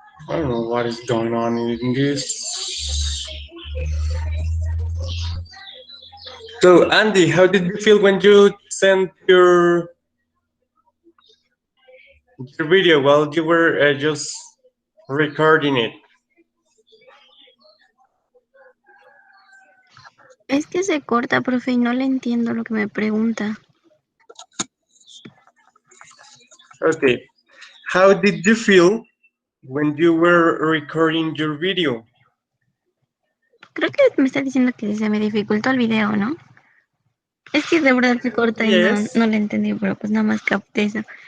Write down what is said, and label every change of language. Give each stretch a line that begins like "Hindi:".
English: I don't know what is going on in this. So, Andy, how did you feel when you sent your video while you were just recording it?
Spanish: Es que se corta, profe, y no le entiendo lo que me pregunta.
English: Okay. How did you feel when you were recording your video?
Spanish: Creo que me está diciendo que se me dificultó el video, ¿no? Es que de verdad se corta y
English: Yes.
Spanish: no le entendí, pero pues nada más capté eso.